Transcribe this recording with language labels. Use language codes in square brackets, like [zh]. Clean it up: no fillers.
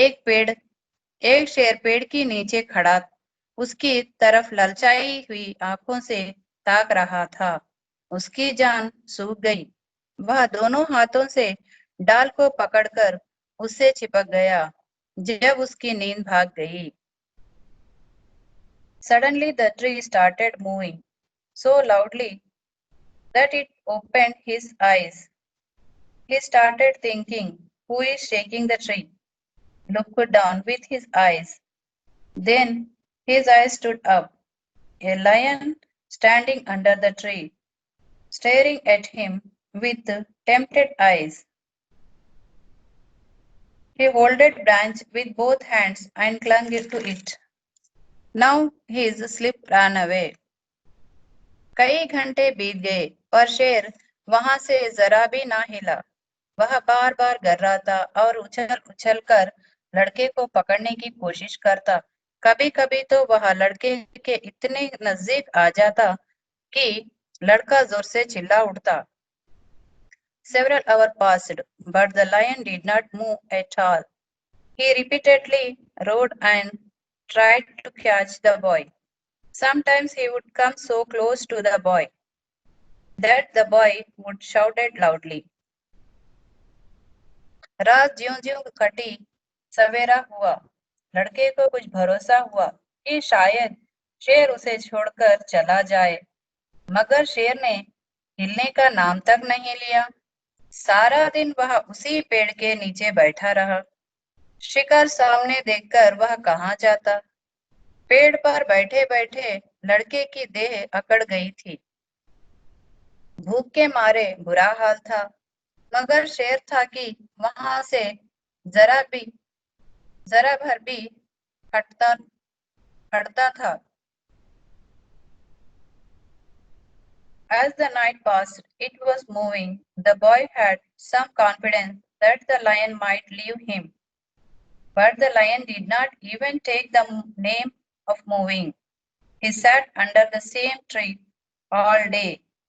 [hi] एक शेर पेड़ के नीचे खड़ा उसकी तरफ ललचाई हुई आंखों से ताक रहा था। उसकी जान सूख गई। वह दोनों हाथों से डाल को पकड़कर उससे चिपक गया। जब उसकी नींद भाग गई, [en] suddenly the tree started moving so loudly that it opened his eyes. He started thinking, who is shaking the tree? Looked down with his eyes. Then his eyes stood up. A lion standing under the tree, staring at him with tempted eyes. He held a branch with both hands and clung to it. Now his sleep ran away. [hi] कई घंटे बीत गए पर शेर वहां से जरा भी ना हिला। वह बार बार गर्राता और उछल उछल कर लड़के को पकड़ने की कोशिश करता। कभी कभी तो वह लड़के के इतने नजदीक आ जाता कि लड़का जोर से चिल्ला उठता। [en] Several hours passed, but the lion did not move at all. He repeatedly roared and tried to catch the boy. Sometimes he would come so close to the boy that the boy would shout it loudly. [hi] रात ज्यों ज्यों कटी, सवेरा हुआ। लड़के को कुछ भरोसा हुआ कि शायद शेर उसे छोड़कर चला जाए, मगर शेर ने हिलने का नाम तक नहीं लिया। सारा दिन वह उसी पेड़ के नीचे बैठा रहा। शिकार सामने देखकर वह कहाँ जाता। पेड़ पर बैठे बैठे लड़के की देह अकड़ गई थी। भूख के मारे बुरा हाल था, मगर शेर था कि वहां से जरा भी जरा भर भी हटता हटता था। [en] As the night passed, it was moving. The boy had some confidence that the lion might leave him, but the lion did not even take the name of moving. He sat under the same tree all day.